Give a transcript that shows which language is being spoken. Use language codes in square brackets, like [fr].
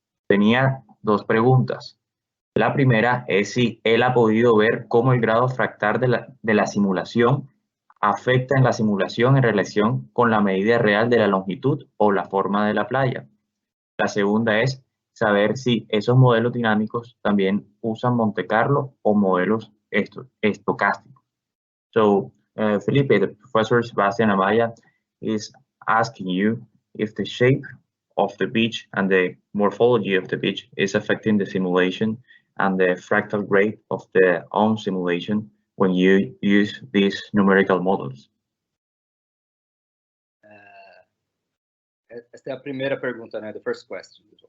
[es] Tenía dos preguntas. La primera es si él ha podido ver cómo el grado fractal de la simulación afecta en la simulación en relación con la medida real de la longitud o la forma de la playa. La segunda es saber si esos modelos dinámicos también usan Monte Carlo o modelos estocásticos. [en] So, Felipe, the professor Sebastian Amaya is asking you if the shape of the beach and the morphology of the beach is affecting the simulation and the fractal grade of the own simulation when you use these numerical models. [pt] Esta é a primeira pergunta, né? [en] The first question.